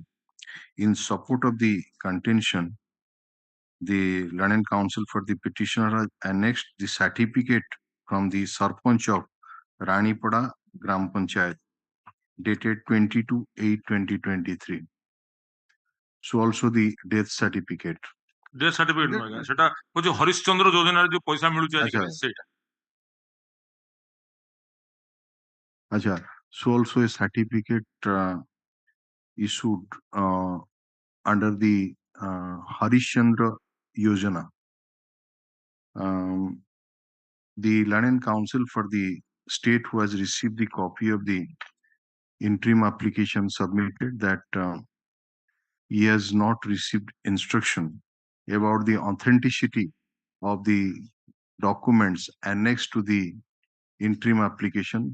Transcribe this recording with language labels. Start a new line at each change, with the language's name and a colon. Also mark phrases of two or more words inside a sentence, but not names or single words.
English: In support of the contention, the learned counsel for the petitioner has annexed the certificate from the Sarpanch of Ranipada Gram Panchayat dated 22/8/2023. So also the death certificate. Death certificate
Odia: ନୁହେଁ ସେଟା ହଉଛି ହରିଶ୍ଚନ୍ଦ୍ର ଯୋଜନାରେ ଯୋଉ ପଇସା ମିଳୁଛି ଆଜିକାଲି ସେଇଟା.
English: Acha, so also a certificate issued under the Harishchandra Yojana. The learned counsel for the state who has received the copy of the interim application submitted that he has not received instruction about the authenticity of the documents annexed to the interim application.